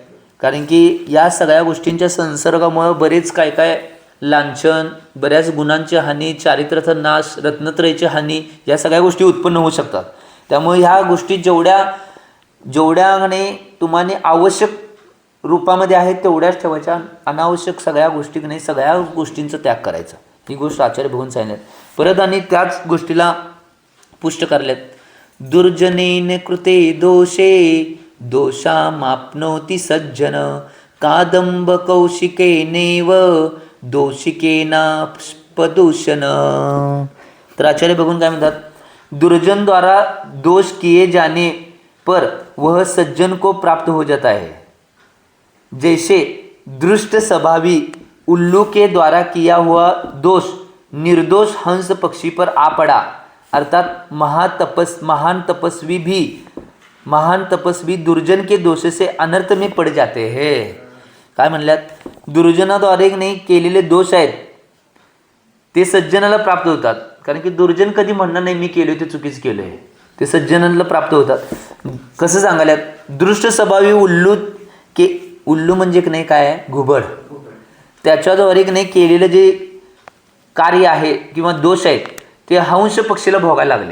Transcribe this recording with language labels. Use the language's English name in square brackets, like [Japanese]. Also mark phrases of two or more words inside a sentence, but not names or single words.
[Marathi] कारण की या सगळ्या गोष्टींच्या संसर्गामुळं बरेच काय काय लांछन, बऱ्याच गुणांची हानी, चारित्राचा नाश, रत्नत्रयीची हानी या सगळ्या गोष्टी उत्पन्न होऊ शकतात. त्यामुळे ह्या गोष्टी जेवढ्याने तुम्हाला आवश्यक रूपामध्ये आहेत तेवढ्याच ठेवायच्या, अनावश्यक सगळ्या गोष्टी नाही सगळ्या गोष्टींचा त्याग करायचा. ही गोष्ट आचार्य भगवान सांगितल्यात. परत आणि त्याच गोष्टीला पुष्ट करल्यात, [Sanskrit] दुर्जनेन कृते दोषे दोषामाप्नोति सज्जन कादंब कौशिकेनेव दोषिकेनापदूषण. [Marathi] तर आचार्य भगवान काय म्हणतात, [Hindi] दुर्जन द्वारा दोष किए जाने पर वह सज्जन को प्राप्त हो जाता है, जैसे दृष्ट स्वभावी उल्लू के द्वारा किया हुआ दोष निर्दोष हंस पक्षी पर आ पड़ा. अर्थात महान तपस्वी दुर्जन के दोष से अनर्थ में पड़ जाते हैं. [Marathi] काय म्हणल्यात, दुर्जनाद्वारे नाही केलेले दोष आहेत ते सज्जनाला प्राप्त होतात. कारण की दुर्जन कधी म्हणणार नाही मी केलोय ते चुकीच केलोय, ते सज्जनाला प्राप्त होतात. कसं सांगायल्यात, दृष्ट स्वभावी उल्लू म्हणजे की नाही काय आहे, घुबड, त्याच्याद्वारे की नाही केलेलं जे कार्य आहे किंवा दोष आहेत ते हंस पक्षीला भोगायला लागले.